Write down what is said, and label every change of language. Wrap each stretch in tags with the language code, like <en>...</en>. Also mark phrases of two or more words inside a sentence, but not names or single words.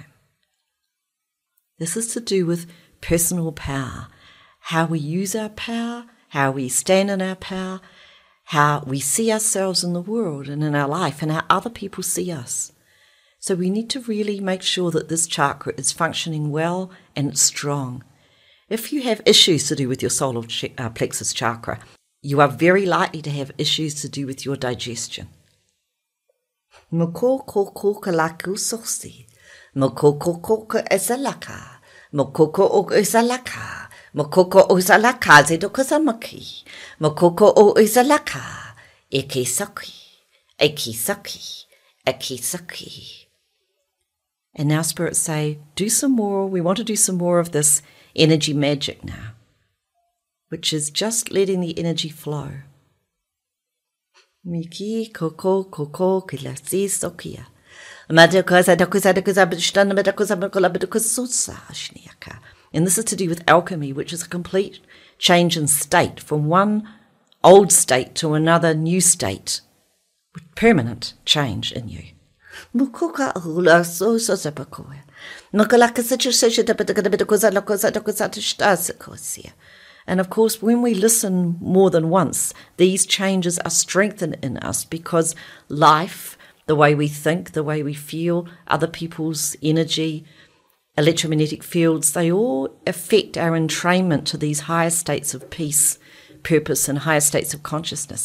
<en>This is to do with personal power, how we use our power, how we stand in our power, how we see ourselves in the world and in our life, and how other people see us. So we need to really make sure that this chakra is functioning well and it's strong. If you have issues to do with your solar plexus chakra, you are very likely to have issues to do with your digestion. Moko kalaku sosi. Moko esalaka. Moko esalaka. Moko osalaka zedokosamaki. Moko osalaka. Ekisaki. Ekisaki. Ekisaki. And now spirits say, do some more. We want to do some more of this energy magic now, which is just letting the energy flow. Miki koko kilasi sokia. And this is to do with alchemy, which is a complete change in state from one old state to another new state, with permanent change in you. And of course, when we listen more than once, these changes are strengthened in us because life, the way we think, the way we feel, other people's energy, electromagnetic fields, they all affect our entrainment to these higher states of peace, purpose, and higher states of consciousness.</en>